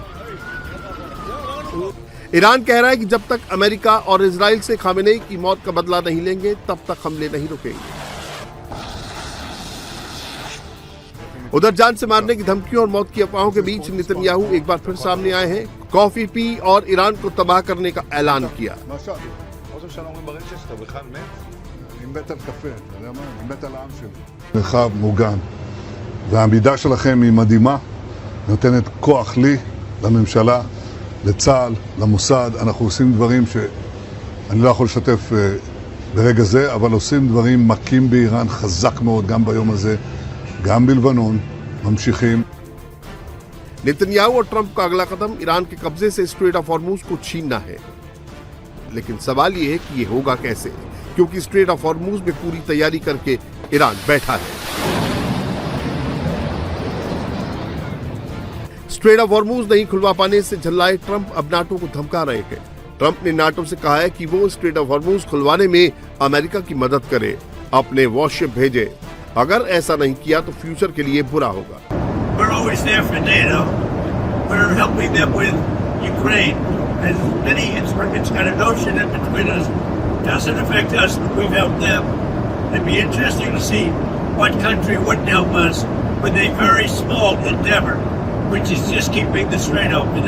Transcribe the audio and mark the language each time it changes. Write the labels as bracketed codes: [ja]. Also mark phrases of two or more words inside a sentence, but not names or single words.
[hi] ईरान कह रहा है कि जब तक अमेरिका और इजराइल से खामेनेई की मौत का बदला नहीं लेंगे, तब तक हमले नहीं रुकेंगे। उधर जान से मारने की धमकियों और मौत की अफवाहों के बीच नेतन्याहू एक बार फिर सामने आए हैं। कॉफी पी और ईरान को तबाह करने का ऐलान किया। [he] מרחב מוגן, והעמידה שלכם היא מדהימה, נותנת כוח לי, לממשלה, לצה"ל, למוסד. אנחנו עושים דברים שאני לא יכול לשתף ברגע זה, אבל עושים דברים מכים באיראן חזק מאוד גם ביום הזה, גם בלבנון, ממשיכים. [hi] नेतन्याहू और ट्रंप का अगला कदम ईरान के कब्जे से स्ट्रेट ऑफ हॉर्मुज को छीनना है। लेकिन सवाल यह है कि ये होगा कैसे, क्योंकि स्ट्रेट ऑफ हॉर्मुज में पूरी तैयारी करके ईरान बैठा है। स्ट्रेट ऑफ हॉर्मुज नहीं खुलवा पाने से झल्लाए ट्रंप अब नाटो को धमका रहे हैं। ट्रंप ने नाटो से कहा है कि वो स्ट्रेट ऑफ हॉर्मुज खुलवाने में अमेरिका की मदद करे, अपने वॉरशिप भेजे। अगर ऐसा नहीं किया तो फ्यूचर के लिए बुरा होगा। [en] We're always there for NATO. We're helping them with Ukraine. And many, it's got a notion that between us doesn't affect us, but we've helped them. It'd be interesting to see what country wouldn't help us with a very small endeavor, which is just keeping the Strait open.